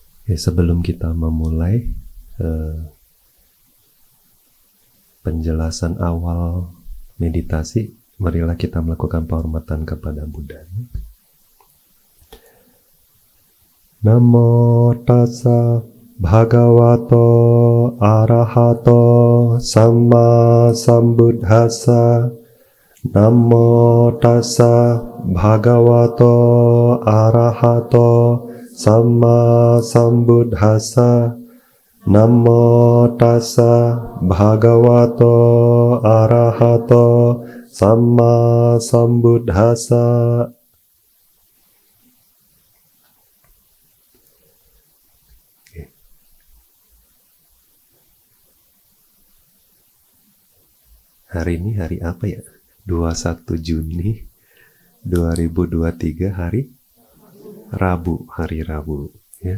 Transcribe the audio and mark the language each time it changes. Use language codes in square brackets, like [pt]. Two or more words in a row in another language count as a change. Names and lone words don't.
[id] Sebelum kita memulai penjelasan awal meditasi, marilah kita melakukan penghormatan kepada Buddha. [pi] Namo tassa bhagavato arahato samma sambuddhassa. Namo tassa bhagavato arahato samma sambuddhassa. Namo tassa bhagavato arahato samma sambuddhassa. [id] Hari ini hari apa ya? 21 Juni 2023, hari Rabu, ya.